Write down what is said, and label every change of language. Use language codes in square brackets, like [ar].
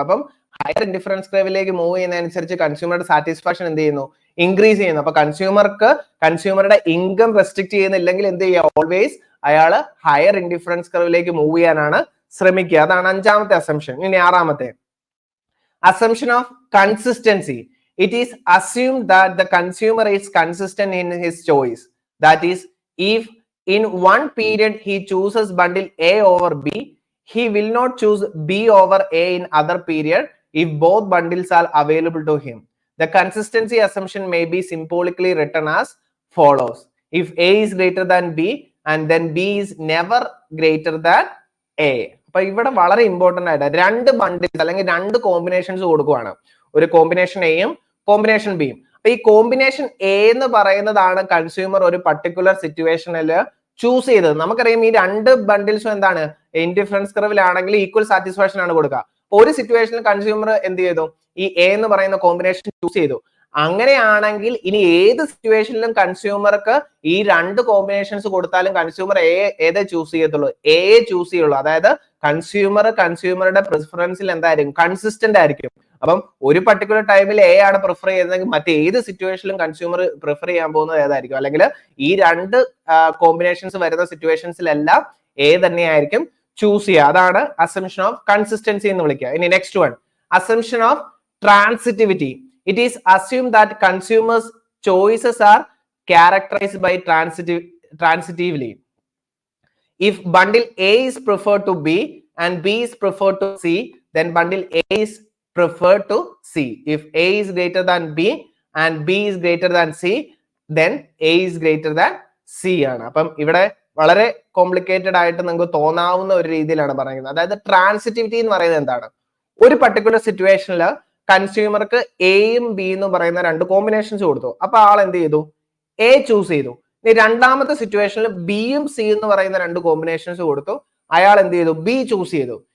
[ml] അപ്പം higher indifference കർവിലേക്ക് move ചെയ്യുന്നതനുസരിച്ച് കൺസ്യൂമറുടെ satisfaction എന്ത് ചെയ്യുന്നു? ഇൻക്രീസ് ചെയ്യുന്നു. അപ്പൊ കൺസ്യൂമറുടെ ഇൻകം റെസ്ട്രിക്ട് ചെയ്യുന്നില്ലെങ്കിൽ എന്ത് ചെയ്യുക? ഓൾവേസ് അയാള് ഹയർ ഇൻഡിഫറൻസ് കർവിലേക്ക് മൂവ് ചെയ്യാനാണ് ശ്രമിക്കുക. അതാണ് അഞ്ചാമത്തെ അസംഷൻ. ഇനി ആറാമത്തെ assumption of consistency. [en] It is assumed that the consumer is consistent in his choice. That is, if in one period he chooses bundle A over B, he will not choose B over A in other period if both bundles are available to him. The consistency assumption may be symbolically written as follows: if A is greater than B and then B is never greater than A. [ml] അപ്പൊ ഇവിടെ വളരെ important ആയിട്ട് രണ്ട് bundles അല്ലെങ്കിൽ രണ്ട് combinations കൊടുക്കുവാണ്. ഒരു combination എയും കോമ്പിനേഷൻ ബിയും. അപ്പൊ ഈ കോമ്പിനേഷൻ എ എന്ന് പറയുന്നതാണ് കൺസ്യൂമർ ഒരു പർട്ടിക്കുലർ സിറ്റുവേഷനിൽ ചൂസ് ചെയ്തത്. നമുക്കറിയാം ഈ രണ്ട് ബണ്ടിൽസും എന്താണ്, ഇൻഡിഫറൻസ് കർവിലാണെങ്കിൽ ഈക്വൽ സാറ്റിസ്ഫാക്ഷൻ ആണ് കൊടുക്കുക. അപ്പൊ ഒരു സിറ്റുവേഷനിൽ കൺസ്യൂമർ എന്ത് ചെയ്തു? ഈ എ എന്ന് പറയുന്ന കോമ്പിനേഷൻ ചൂസ് ചെയ്തു. അങ്ങനെയാണെങ്കിൽ ഇനി ഏത് സിറ്റുവേഷനിലും കൺസ്യൂമർക്ക് ഈ രണ്ട് കോമ്പിനേഷൻസ് കൊടുത്താലും കൺസ്യൂമർ ഏതേ ചൂസ് ചെയ്യത്തുള്ളൂ? എ ചൂസ് ചെയ്യുള്ളൂ. അതായത് കൺസ്യൂമറുടെ പ്രിഫറൻസിൽ എന്തായിരിക്കും? കൺസിസ്റ്റന്റ് ആയിരിക്കും. അപ്പം ഒരു പർട്ടിക്കുലർ ടൈമിൽ എ ആണ് പ്രിഫർ ചെയ്യുന്നതെങ്കിൽ മറ്റേ ഏത് സിറ്റുവേഷനിലും കൺസ്യൂമർ പ്രിഫർ ചെയ്യാൻ പോകുന്നത് ഏതായിരിക്കും? അല്ലെങ്കിൽ ഈ രണ്ട് കോമ്പിനേഷൻസ് വരുന്ന സിറ്റുവേഷൻസിലെല്ലാം എ തന്നെയായിരിക്കും ചൂസ് ചെയ്യുക. അതാണ് അസംഷൻ ഓഫ് കൺസിസ്റ്റൻസി എന്ന് വിളിക്കുക. ഇനി next one, assumption of transitivity. [en] It is assumed that consumers' choices are characterized by transitively. If bundle A is preferred to B and B is preferred to C, then bundle A is preferred to C. If A is greater than B and B is greater than C, then A is greater than C [ml] ആണ്. അപ്പം ഇവിടെ വളരെ complicated ആയിട്ട് നിങ്ങൾക്ക് തോന്നാവുന്ന ഒരു രീതിയിലാണ് പറയുന്നത്. അതായത് ട്രാൻസിറ്റിവിറ്റി എന്ന് പറയുന്നത് എന്താണ്? ഒരു പർട്ടിക്കുലർ സിറ്റുവേഷനിൽ കൺസ്യൂമർക്ക് എയും ബി എന്ന് പറയുന്ന രണ്ട് കോമ്പിനേഷൻസ് കൊടുത്തു. അപ്പൊ ആൾ എന്ത് ചെയ്തു? എ ചൂസ് ചെയ്തു. ഇനി രണ്ടാമത്തെ സിറ്റുവേഷനിൽ ബിയും സി എന്ന് പറയുന്ന രണ്ട് കോമ്പിനേഷൻസ് കൊടുത്തു. അയാൾ എന്ത് ചെയ്തു? ബി ചൂസ് ചെയ്തു.